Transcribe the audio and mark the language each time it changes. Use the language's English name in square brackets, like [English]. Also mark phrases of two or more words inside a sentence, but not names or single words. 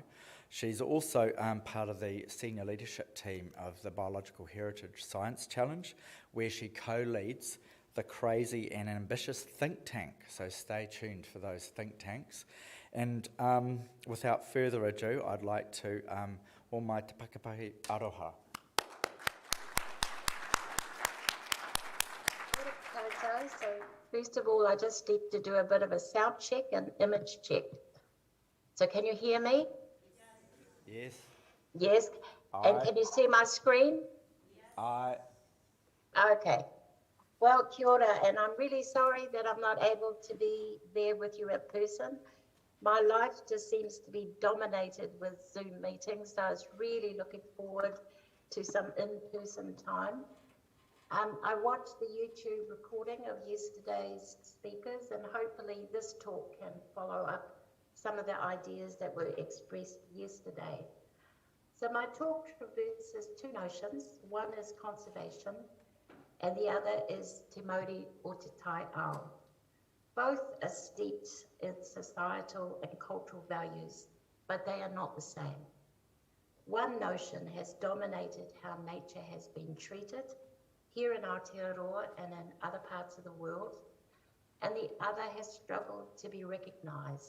[English] She's also part of the senior leadership team of the Biological Heritage Science Challenge, where she co-leads the crazy and ambitious think tank. So stay tuned for those think tanks. And without further ado, I'd like to [Māori] o mai te Pakapahi [English] Aroha. So first of all, I just need to do a bit of a sound check and image check. So can you hear me? Yes. Yes. And can you see my screen? Aye. Okay. Well, [Māori] kia ora, [English] and I'm really sorry that I'm not able to be there with you in person. My life just seems to be dominated with Zoom meetings, so I was really looking forward to some in-person time. I watched the YouTube recording of yesterday's speakers, and hopefully this talk can follow up some of the ideas that were expressed yesterday. So my talk traverses two notions. One is conservation, and the other is [Māori] te mauri o te tai ao. [English] Both are steeped in societal and cultural values, but they are not the same. One notion has dominated how nature has been treated here in Aotearoa and in other parts of the world, and the other has struggled to be recognised.